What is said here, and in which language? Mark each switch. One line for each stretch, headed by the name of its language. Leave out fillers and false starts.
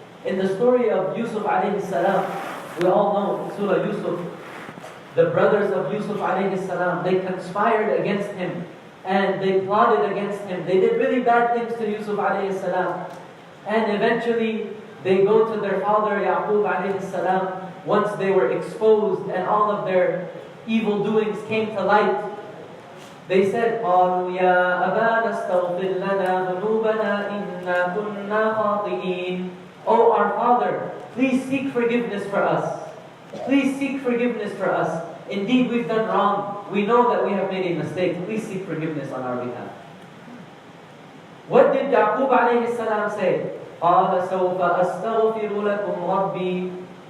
English: In the story of Yusuf alayhi salam, we all know Surah Yusuf, the brothers of Yusuf alayhi salam, they conspired against him and they plotted against him. They did really bad things to Yusuf alayhi salam. And eventually they go to their father Yaqub alayhi salam once they were exposed and all of their evil doings came to light. They said,
Arabic: قَالُوا يَا أَبَانَا اسْتَغْفِرْ لَنَا ذُنُوبَنَا إِنَّا كُنَّا خَاطِئِينَ.
English: Oh, our Father, please seek forgiveness for us. Please seek forgiveness for us. Indeed, we've done wrong. We know that we have made a mistake. Please seek forgiveness on our behalf. What did Yaqub alayhi salam say?
Arabic: قَالَ سَوْفَ أَسْتَغْفِرُ لَكُمْ رَبِّي.